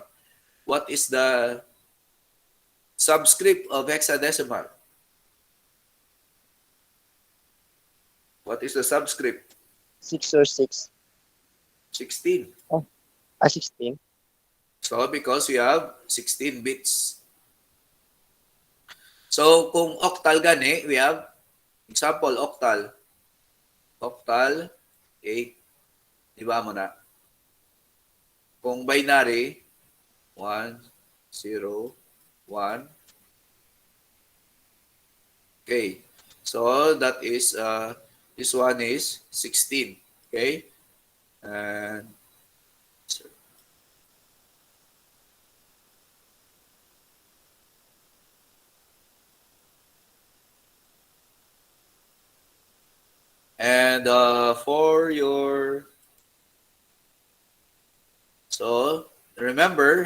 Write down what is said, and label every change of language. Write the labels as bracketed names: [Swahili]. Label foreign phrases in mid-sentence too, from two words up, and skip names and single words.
[English] What is the subscript of hexadecimal? What is the subscript? 6 or 6. 16. 16. So because you have 16 bits. [Cebuano] So kung octal gani, [English] we have example octal. Octal 8. [Cebuano] Diba mo na? Kung binary 1 0 1. [English] Okay. So that is this one is 16. Okay? And for your, so remember